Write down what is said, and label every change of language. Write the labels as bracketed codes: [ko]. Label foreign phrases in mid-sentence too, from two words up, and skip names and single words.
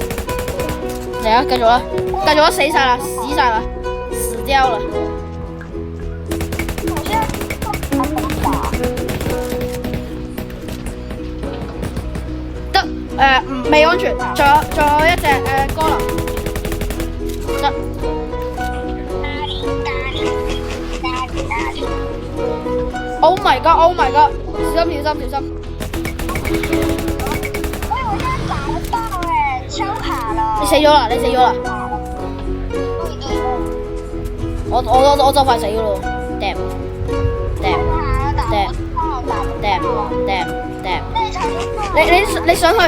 [yue] 嚟啊，繼續啦，死晒啦，死掉啦。得未安全，仲有一隻哥林。得。 [en] Oh my god！ [yue] 小心！你死咗啦！我就快死噶咯 ！damn！你想去？